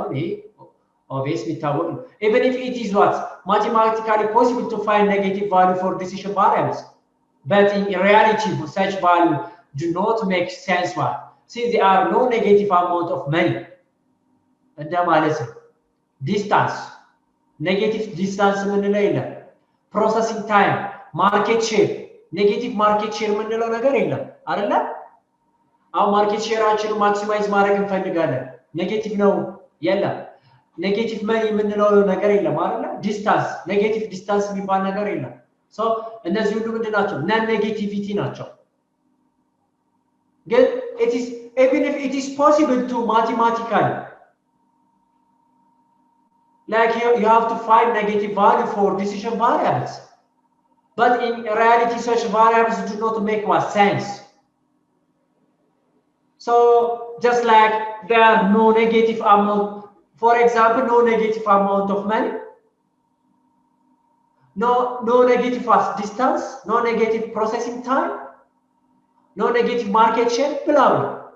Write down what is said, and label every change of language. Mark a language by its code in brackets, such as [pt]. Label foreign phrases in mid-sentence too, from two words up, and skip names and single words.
[en] ይሄ obviously [am] ታወቅ ነው [en] even if it is what mathematically possible to find negative value for decision variables but in reality such value do not make sense what since there are no negative amount of [am] money እንደ ማለት ነው [en] distance negative distance [am] ምንለው የለም [en] processing time market share negative market share [am] ምንለው ነገር የለም አይደለ አሁን ማርኬት ሼራችን ማክሲማይዝ ማድረግ እንፈልጋለን ኔጌቲቭ ነው የለም [en] negative money [am] ምንለው ነገር የለም አይደለ [en] distance negative distance [am] የሚባል ነገር የለም ሶ እነዚህ ሁሉ ምንድናቸው [en] non negativity [am] ናቸው [en] ግን it is even if it is possible to mathematically like you have to find negative value for decision variables but in reality such variables do not make what sense so just like there are no negative amount for example no negative amount of money no negative distance no negative processing time no negative market share blah blah